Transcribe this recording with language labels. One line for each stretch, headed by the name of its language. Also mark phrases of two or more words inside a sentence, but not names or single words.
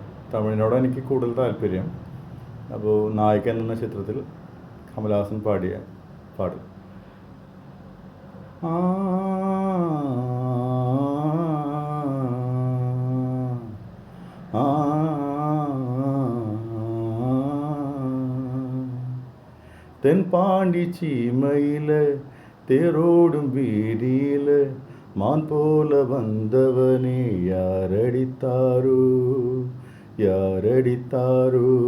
Malayalam: തമിഴിനോട് എനിക്ക് കൂടുതൽ താല്പര്യം. അപ്പോൾ നായകൻ എന്ന ചിത്രത്തിൽ കമലഹാസൻ പാടിയ പാട്.
Tamil: ആ ആ தென்பாண்டி சீமையில் தேரோடும் வீதியில் மான் போல வந்தவனே யாரடித்தாரோ யாரடித்தாரோ